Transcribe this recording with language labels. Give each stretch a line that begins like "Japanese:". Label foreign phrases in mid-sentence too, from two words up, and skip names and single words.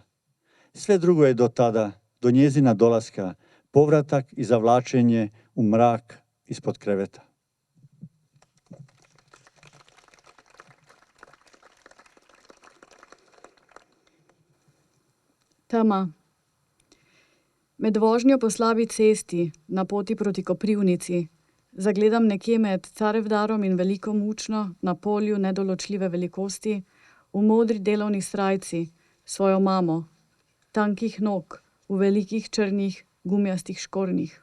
Croatian: Sve drugo je do tada, do njezina dolaska, povratak i zavlačenje u mrak ispod kreveta.
Slovenian: Tema. Med vožnjo po slabi cesti na poti proti Koprivnici zagledam nekje med Carevdarom in Veliko Mučno na polju nedoločljive velikosti v modri delovni srajci svojo mamo, tankih nog, v velikih črnih gumijastih škornjih.